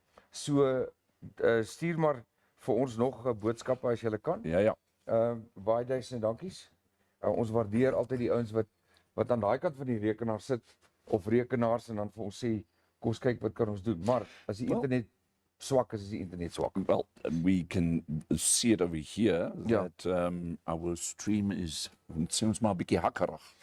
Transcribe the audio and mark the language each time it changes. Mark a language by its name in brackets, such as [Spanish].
[Afrikaans] So stuur maar vir ons nog boodskappe as jy kan. Ja. Baie duisende dankies. Ons waardeer altyd die ouens wat aan daai kant van die rekenaar sit of rekenaars en dan vir ons sê kom ons kyk wat kan ons doen. Maar as die internet swak is die internet swak. [English] Well, we can see it over here [Afrikaans] Ja. [English] that our stream is, [Afrikaans] het sê ons maar 'n bietjie hakkerig.